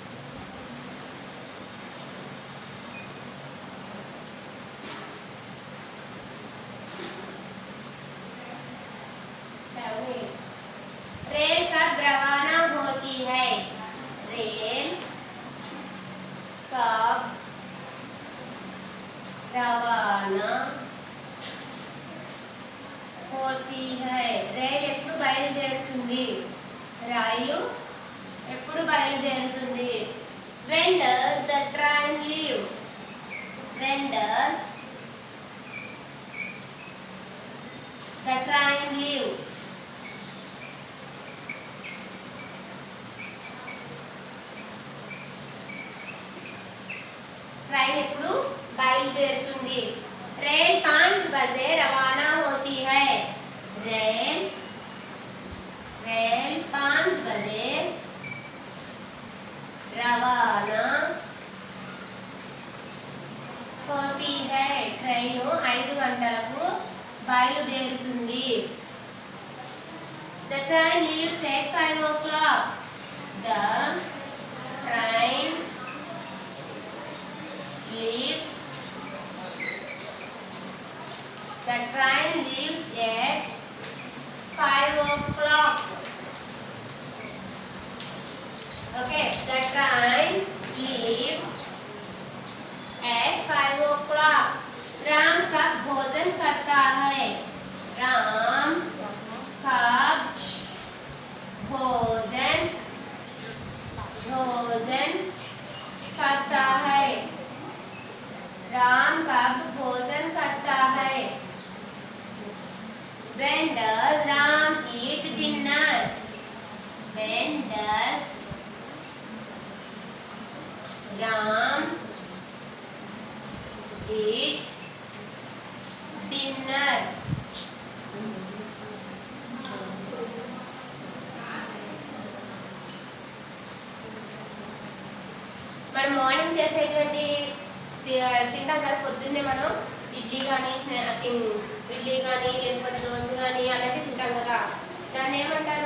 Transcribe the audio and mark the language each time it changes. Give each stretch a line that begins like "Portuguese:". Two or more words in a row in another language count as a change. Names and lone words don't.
Hindi: रेल कब रवाना होती है? रेल कब रवाना होती है?
Telugu: రైలు ఎప్పుడు బయలుదేరుతుంది? రైలు ఎప్పుడు బయలుదేరుతుంది?
English: When does the train leave? When does the train leave?
Telugu: ट्रेन ఎప్పుడు బయలుదేరుతుంది?
Hindi: रेल 5 बजे रवाना होती है. रेल 5 बजे रवाना होती है.
Telugu: ट्रेन 5 గంటలకు బయలుదేరుతుంది.
English: The train leaves at 5 o'clock. The train leaves. The train leaves at 5 o'clock. Okay, the train leaves at 5 o'clock.
Hindi: राम कब भोजन करता है? राम कब भोजन करता है? राम कब भोजन करता है?
English: When does Ram eat dinner? When does Ram eat dinner?
Telugu: మనం మార్నింగ్ చేసేటువంటి తింటాం కదా పొద్దున్నే, మనం ఇడ్లీ కానీ ఇడ్లీ కానీ లేకపోతే దోశ కానీ అలాంటివి తింటాం కదా, దాన్ని ఏమంటారు?